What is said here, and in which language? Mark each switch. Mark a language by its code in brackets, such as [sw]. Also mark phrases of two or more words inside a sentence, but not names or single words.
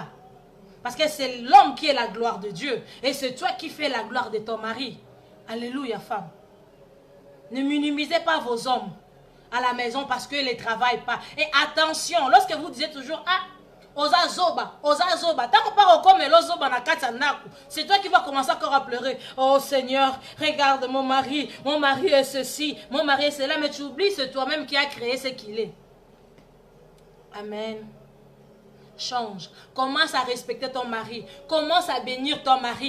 [fr] Parce que c'est l'homme qui est la gloire de Dieu. Et c'est toi qui fais la gloire de ton mari. Alléluia, femme. Ne minimisez pas vos hommes à la maison parce qu'ils ne travaillent pas. Et attention, lorsque vous disiez toujours, [ln] Oza zoba. [fr] Tant qu'on parle comme l'ozoba na katanaku, c'est toi qui vas commencer encore à pleurer. Oh Seigneur, regarde mon mari est ceci, mon mari est cela, mais tu oublies, c'est toi-même qui as créé ce qu'il est. Amen. Change. Commence à respecter ton mari. Commence à bénir ton mari.